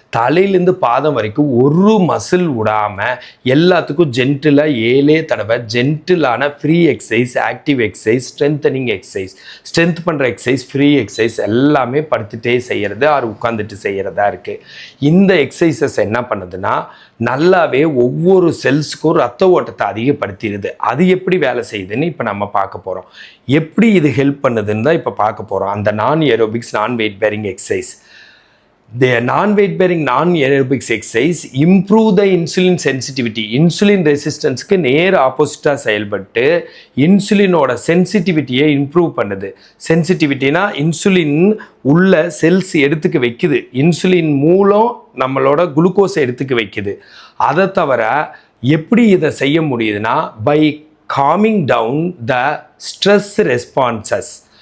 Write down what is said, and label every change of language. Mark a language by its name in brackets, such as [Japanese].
[Tamil] தலையிலேருந்து பாதம் வரைக்கும் ஒரு மசில் விடாமல் எல்லாத்துக்கும் ஜென்டிலாக 7 தடவை ஜென்டிலான free exercise, active exercise, strengthening exercise, strength பண்ணுற எக்ஸசைஸ், ஃப்ரீ எக்ஸசைஸ் எல்லாமே படுத்துகிட்டே செய்கிறது, அது உட்காந்துட்டு செய்கிறதா இருக்குது. இந்த எக்ஸசைசஸ் என்ன பண்ணுதுன்னா, நல்லாவே ஒவ்வொரு செல்ஸுக்கும் ரத்த ஓட்டத்தை அதிகப்படுத்திடுது. அது எப்படி வேலை செய்யுதுன்னு இப்போ நம்ம பார்க்க போகிறோம். எப்படி இது ஹெல்ப் பண்ணுதுன்னு தான் இப்போ பார்க்க போகிறோம். அந்த நான் ஏரோபிக்ஸ் நான் wait bearing exercise. [English] The non-weight bearing non-aerobics exercise improve the insulin sensitivity. [Tamil] Insulin ரெசிஸ்டன்ஸுக்கு நேர் ஆப்போசிட்டாக செயல்பட்டு இன்சுலினோட சென்சிட்டிவிட்டியை இம்ப்ரூவ் பண்ணுது. சென்சிட்டிவிட்டினா இன்சுலின் உள்ள செல்ஸ் எடுத்துக்க வைக்குது, இன்சுலின் மூலம் நம்மளோட குளுக்கோஸை எடுத்துக்க வைக்குது. அதை தவிர எப்படி இதை செய்ய முடியுதுன்னா, [English] By coming down the stress responses.